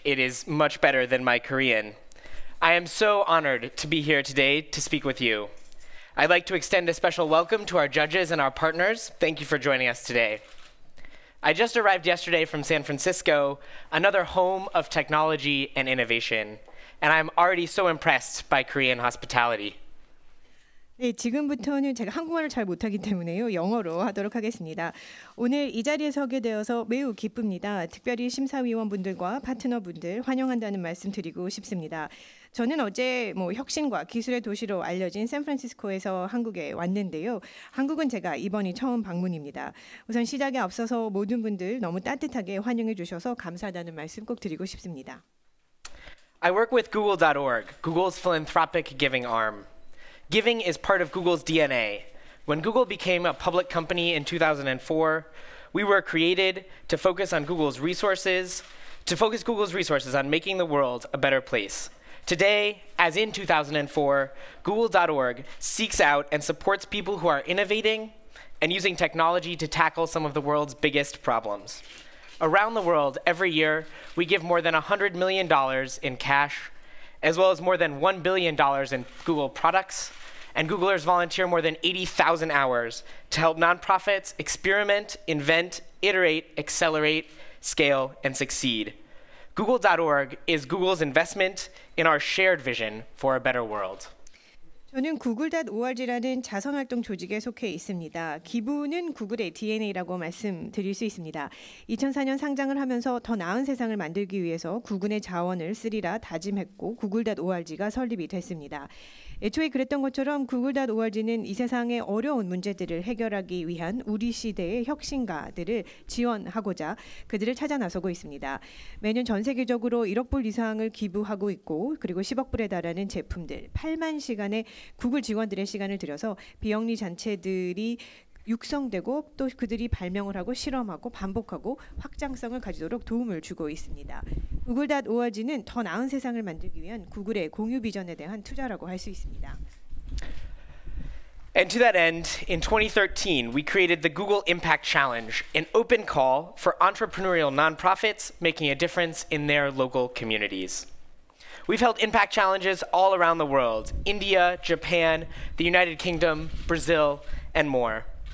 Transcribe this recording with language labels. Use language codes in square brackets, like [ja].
[en] It is much better than my Korean. I am so honored to be here today to speak with you. I'd like to extend a special welcome to our judges and our partners. Thank you for joining us today. I just arrived yesterday from San Francisco, another home of technology and innovation, and I'm already so impressed by Korean hospitality. [ko] 네, 지금부터는 제가 한국말을 잘 못하기 때문에요. 영어로 하도록 하겠습니다. 오늘 이 자리에 서게 되어서 매우 기쁩니다. 특별히 심사위원분들과 파트너분들 환영한다는 말씀 드리고 싶습니다. 저는 어제 혁신과 기술의 도시로 알려진 샌프란시스코에서 한국에 왔는데요. 한국은 제가 이번이 처음 방문입니다. 우선 시작에 앞서서 모든 분들 너무 따뜻하게 환영해 주셔서 감사하다는 말씀 꼭 드리고 싶습니다. [en] I work with Google.org, Google's philanthropic giving arm. Giving is part of Google's DNA. When Google became a public company in 2004, we were created to focus Google's resources on making the world a better place. Today, as in 2004, Google.org seeks out and supports people who are innovating and using technology to tackle some of the world's biggest problems. Around the world, every year, we give more than $100 million in cash, as well as more than $1 billion in Google products, and Googlers volunteer more than 80,000 hours to help nonprofits experiment, invent, iterate, accelerate, scale, and succeed. Google.org is Google's investment in our shared vision for a better world. [ko] 저는 Google.org라는 자선활동 조직에 속해 있습니다. 기부는 구글의 DNA라고 말씀드릴 수 있습니다. 2004년 상장을 하면서 더 나은 세상을 만들기 위해서 구군의 자원을 쓰리라 다짐했고 Google.org가 설립이 됐습니다. 애초에 그랬던 것처럼 Google.org는 이 세상의 어려운 문제들을 해결하기 위한 우리 시대의 혁신가들을 지원하고자 그들을 찾아 나서고 있습니다. 매년 전 세계적으로 1억 불 이상을 기부하고 있고 그리고 10억 불에 달하는 제품들 8만 시간의 구글 직원들의 시간을 들여서 비영리 단체들이 육성되고 또 그들이 발명을 하고 실험하고 반복하고 확장성을 가지도록 도움을 주고 있습니다. Google.org는 더 나은 세상을 만들기 위한 구글의 공유 비전에 대한 투자라고 할 수 있습니다. [en] And to that end, in 2013, we created the Google Impact Challenge, an open call for entrepreneurial nonprofits making a difference in their local communities. We've held impact challenges all around the world: India, Japan, the United Kingdom, Brazil, and more.